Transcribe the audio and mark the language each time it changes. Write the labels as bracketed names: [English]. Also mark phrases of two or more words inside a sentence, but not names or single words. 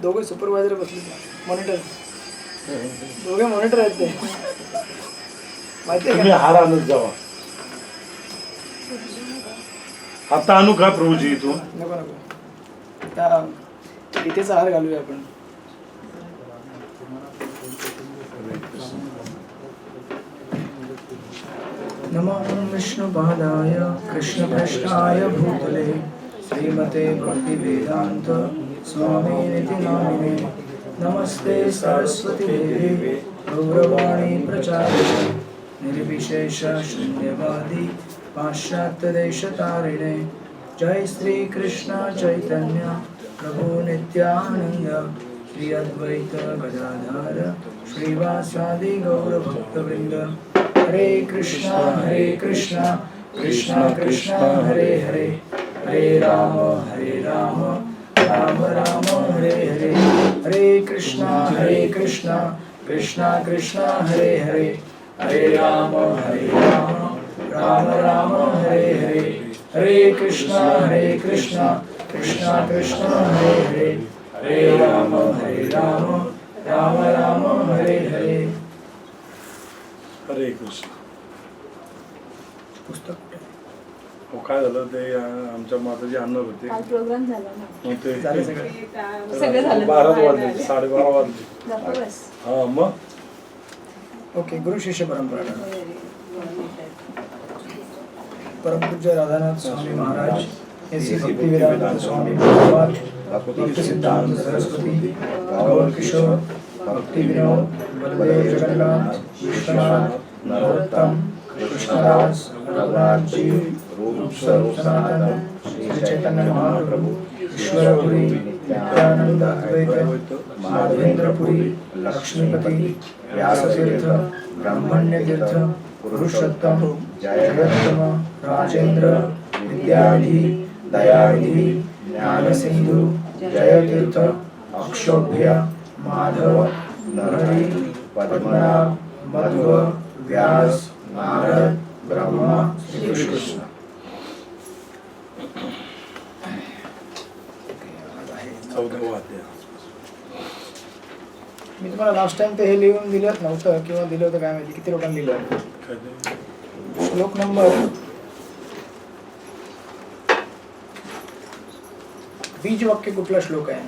[Marathi] दोघे सुपरवायझर बसले, मॉनिटर दोघे मॉनिटर आहेत ते माहिती तुम्ही हार आणत जावा. आता आणू का प्रभूजी इथून? नको नको, त्या इथेचा हार घालूया आपण. [Sanskrit] नमो विष्णुपादाय कृष्णपृष्ठाय भूतले श्रीमते भक्तिवेदान्त स्वामिनिति नामिने नमस्ते सरस्वती देवी गौरवाणी प्रचारिणे निर्विशेष शून्यवादी पाश्चात्यदेशतारिणे जय श्री कृष्ण चैतन्य प्रभु नित्यानंद श्री अद्वैत गदाधर श्रीवासादि गौरभक्तवृंद. हरे कृष्णा कृष्णा कृष्णा हरे हरे, हरे राम राम राम हरे हरे. हरे कृष्णा कृष्णा कृष्णा हरे हरे, हरे राम राम राम हरे हरे. हरे कृष्णा कृष्णा कृष्णा हरे हरे, हरे राम राम राम हरे हरे. हरे कृष्ण. [Marathi] पुस्तक हो, काय झालं ते आमच्या माताजी आणणार होते, प्रोग्राम झाला ना, मग ते झाले सगळे. सगळं झालं. 12 वाजले, 12:30 वाजले. हा मग ओके. गुरु शिष्य परंपरा. परमपूज्य राधानाथ स्वामी महाराज, ऐसे भक्तिवेदांत स्वामी प्रभुपाद, भक्ति सिद्धांत सरस्वती, गौर किशोर, भक्ति विनोद, बलदेव जगन्नाथ, विश्वनाथ, नरोत्तम, कृष्णदास, रघुनाथ जी, रूप स्वरूप सनातन, श्री चैतन्य महाप्रभु, ईश्वरपुरी, नित्यानंद अद्वैत, माधवेंद्रपुरी, लक्ष्मीपति, व्यासतीर्थ, ब्रह्मण्यतीर्थ, पुरुषोत्तम, जयोत्तम, राजेंद्र, विद्यानिधि, दयानिधि, ज्ञानसिंधु, जयतीर्थ, अक्षोभ्य, माधव, नरहरि, पद्मनाभ, मध्व, व्यास, नारद, ब्रह्मा, श्री कृष्ण. मी तुम्हाला लास्ट टाइम ते हे लिहून दिलं नव्हतं किंवा दिलं होतं काय माहिती, किती लोकांनी लिहिलं. श्लोक नंबर, बीज वाक्य कुठला श्लोक आहे?